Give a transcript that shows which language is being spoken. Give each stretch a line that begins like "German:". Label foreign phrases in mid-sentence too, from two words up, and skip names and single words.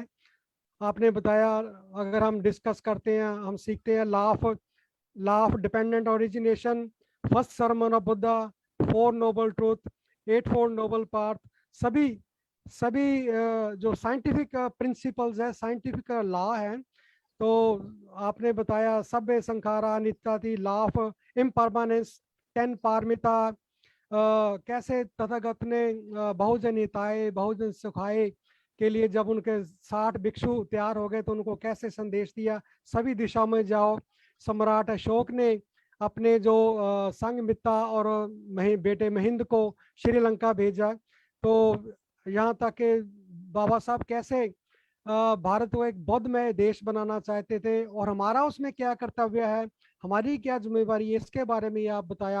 Hindi: आपने बताया, अगर हम डिस्कस करते हैं, हम सीखते हैं
English: law of dependent origination, first sermon of Buddha, 4 noble truth, 8 4 noble path,
Hindi: सभी जो
English: scientific principles है, scientific law है।
Hindi: तो आपने बताया
Pali: सभ्य संखारा नित्याति,
English: law of impermanence,
Hindi: 10 पारमिता, कैसे तथागत ने
Pali: बहुजन हिताय बहुजन सुखाय
Hindi: के लिए जब उनके 60 भिक्षु तैयार हो गए तो उनको कैसे संदेश दिया, सभी दिशा में जाओ। सम्राट अशोक ने अपने जो संघमित्रा और बेटे महिंद को श्रीलंका भेजा। तो यहाँ तक कि बाबा साहब कैसे भारत को एक बौद्धमय देश बनाना चाहते थे और हमारा उसमें क्या कर्तव्य है, हमारी क्या जिम्मेवारी है, इसके बारे में आप बताया।